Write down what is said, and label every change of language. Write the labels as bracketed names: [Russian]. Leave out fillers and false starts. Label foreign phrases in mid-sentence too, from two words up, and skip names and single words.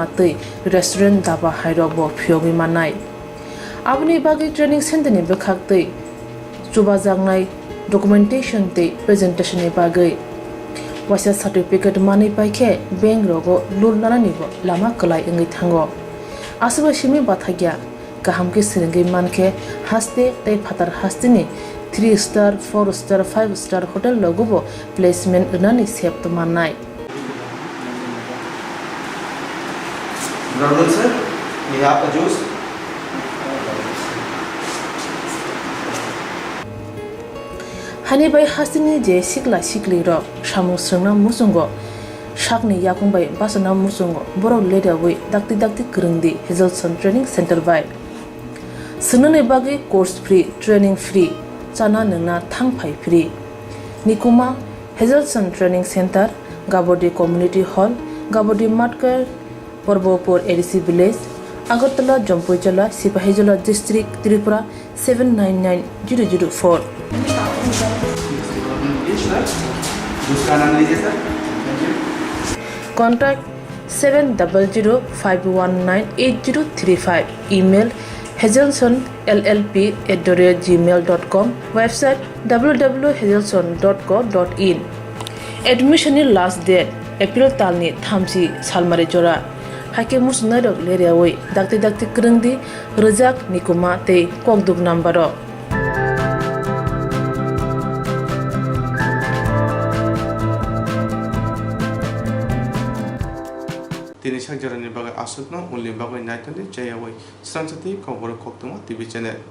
[Kok Borok] tei restaurant daba hairok bo phiogi manai abni bagi [English] training center [Kok Borok] ni bekhak tei chuba jangnai documentation tei presentation ni bagai wasa certificate mani paikhe bank rogo loan nana ni bo lama klai engi thango asuba shimi bathagya kaham ke siringi manke haste tei phatar hastini [English] 3 star 4 star 5 star hotel [Kok Borok] logo bo placement nani sep to manai. [English] Good sir. We have a juice. [Kok Borok] Hani bai hasini je sikla sikli ro shamu srna musungo shakni yakung bai basana musungo borok leda wi dakti kurungdi Hazelson Training Center bai sunane bagi [English] course free training free [Kok Borok] chana nungna thangphai free Nikoma Hazelson Training Center Gabodi Community Hall Gabodi Matkar Porbopur ADC Village, Agartala, Jampuijala, Sipahijala District, Tripura 799004. [English] Contact 700-519-8035. Email hazelsonllp@gmail.com. Website www.hazelson.co.in. Admission last date [Kok Borok] April talni thamsi salmare jora. Hake musnarok leriawai dakti kurungdi rejak Nikoma tei Kokborok number. Tini sakjarani bagai asutna unli bagai naitani jayawai Swrangchati Kokborok Koktwma [English] TV channel.